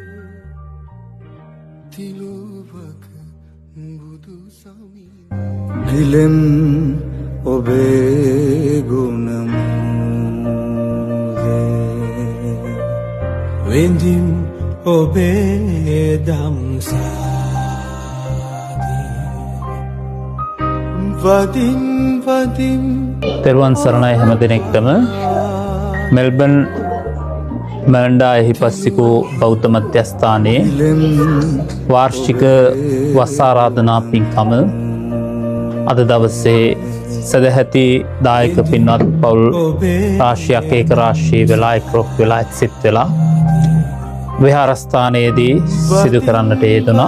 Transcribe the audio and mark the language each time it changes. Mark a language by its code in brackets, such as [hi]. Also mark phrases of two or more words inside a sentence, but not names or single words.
[si] Tiluvak budu samide Dilem obegunam Wendim obedamsa Vadim vadim තෙරුවන් සරණයි හැම දෙනෙක්ටම. මෙල්බන් මැන්ඩා එහිපස්සිකෝ බෞද්ධ මධ්‍යස්ථානයේ වාර්ෂික වස් ආරාධනා පින්කම අද දවසේ සදැහැති දායක පින්වත් පවුල් රාශියක් ඒක රාශී වෙලා එක්රොක් වෙලා එක්සිත් වෙලා විහාරස්ථානයේදී සිදු කරන්නට යෙදුණා.